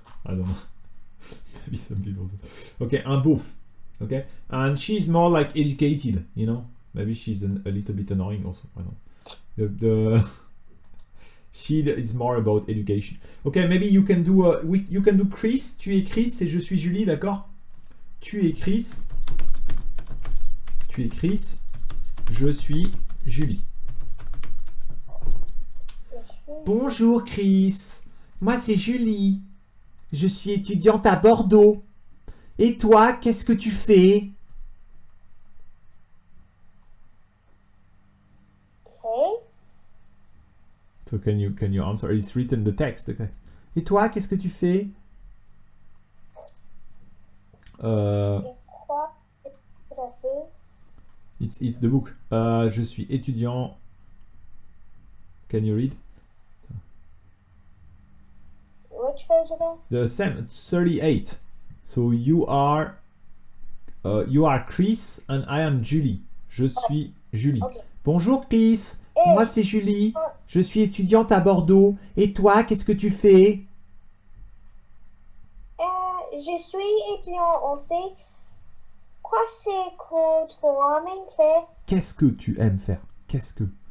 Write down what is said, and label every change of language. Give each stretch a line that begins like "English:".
English: I don't know. Maybe some people say. Okay, un both. Okay? And she's more like educated, you know? Maybe she's a little bit annoying also. I don't know. She is more about education. Okay, maybe you can do you can do Chris.
French: Tu es Chris et je suis Julie, d'accord? Tu es Chris. Tu es Chris. Je suis Julie. Bonjour Chris. Moi c'est Julie. Je suis étudiante à Bordeaux. Et toi, qu'est-ce que tu fais?
English: Okay. So can you answer? It's written the text.
French: Et toi, qu'est-ce que tu fais? Et quoi est-ce que tu as fait?
English: It's the book.
French: Je suis étudiant.
English: Can you read? Which page again? The same, 38. So you are Chris and I am Julie.
French: Je suis Julie.
English: Okay.
French: Bonjour Chris. Et- Moi c'est Julie. Je suis étudiante à Bordeaux. Et toi, qu'est-ce que tu fais? Je suis étudiant aussi. Quoi c'est que toi-même fait? Qu'est-ce que tu aimes faire? Qu'est-ce que...